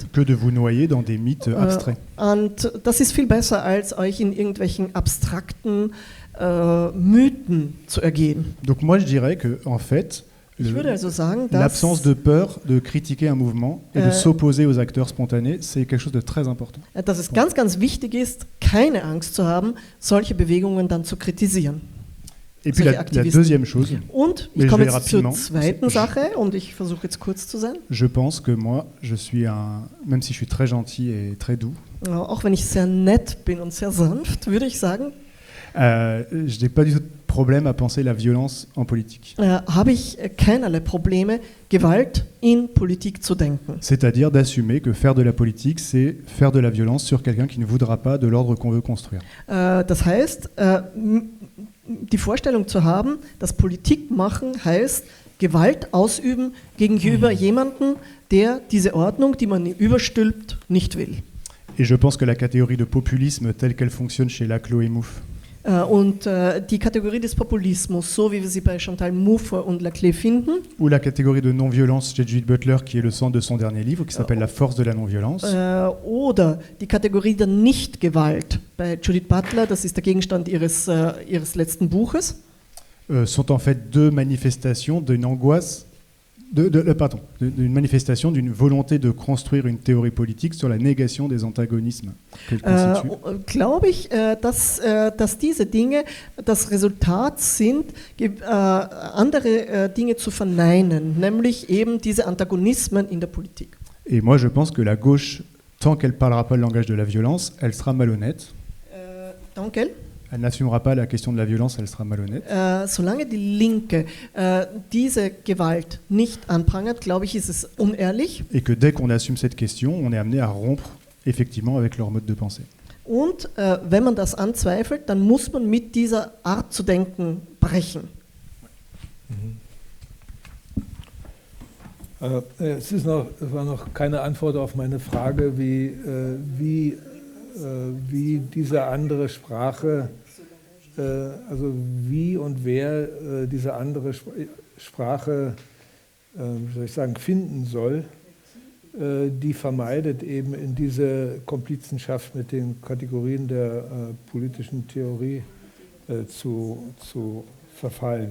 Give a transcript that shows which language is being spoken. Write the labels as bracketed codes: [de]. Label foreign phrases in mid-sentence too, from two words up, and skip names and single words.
[fr] Que de vous noyer dans des mythes abstraits. [de] Und das ist viel besser, als euch in irgendwelchen abstrakten Mythen zu ergehen. [fr] Donc moi, je dirais que, en fait, [de] Ich würde also sagen, dass [fr] l'absence de peur de critiquer un mouvement et de s'opposer aux acteurs spontanés, c'est quelque chose de très important. [de] dass es ganz, ganz wichtig ist, keine Angst zu haben, solche Bewegungen dann zu kritisieren. [fr] Et puis la deuxième chose, [de] Und [fr] Mais [de] ich [fr] je [de] komme [fr] vais [de] jetzt zur [fr] rapidement. [de] zweiten Sache und ich versuche jetzt kurz zu sein. [fr] je pense que moi, je suis même si je suis très gentil et très doux, [de] Auch wenn ich sehr nett bin und sehr sanft, würde ich sagen, [fr] je n'ai pas du tout de problème à penser la violence en politique. [de] habe ich keinerlei Probleme, Gewalt in Politik zu denken. [fr] C'est-à-dire d'assumer que faire de la politique, c'est faire de la violence sur quelqu'un qui ne voudra pas de l'ordre qu'on veut construire. [de] Das heißt, die Vorstellung zu haben, dass Politik machen heißt, Gewalt ausüben gegenüber jemandem, der diese Ordnung, die man ihm überstülpt, nicht will. [fr] Et je pense que la catégorie de populisme telle qu'elle fonctionne chez Laclos et Mouffe, [de] Und die Kategorie des Populismus, so wie wir sie bei Chantal Mouffe und Laclais finden, [fr] ou la catégorie de non-violence chez Judith Butler, qui est le centre de son dernier livre, qui s'appelle La force de la non-violence, [de] oder die Kategorie der Nichtgewalt bei Judith Butler, das ist der Gegenstand ihres letzten Buches, [fr] sont en fait deux manifestations d'une angoisse, d'une manifestation d'une volonté de construire une théorie politique sur la négation des antagonismes qu'elle constitue. [de] glaube ich, dass diese Dinge das Resultat sind, andere Dinge zu verneinen, nämlich eben diese Antagonismen in der Politik. [fr] Et moi, je pense que la gauche, tant qu'elle ne parlera pas le langage de la violence, elle sera malhonnête. [de] Danke. [fr] Elle n'assumera pas la question de la violence, elle sera malhonnête. [de] Solange die Linke diese Gewalt nicht anprangert, glaube ich, ist es unehrlich. [fr] Et que dès qu'on assume cette question, on est amené à rompre effectivement avec leur mode de pensée. [de] Und wenn man das anzweifelt, dann muss man mit dieser Art zu denken brechen. Es war noch keine Antwort auf meine Frage, wie diese andere Sprache, also wie und wer diese andere Sprache, wie soll ich sagen, finden soll, die vermeidet eben in diese Komplizenschaft mit den Kategorien der politischen Theorie zu verfallen.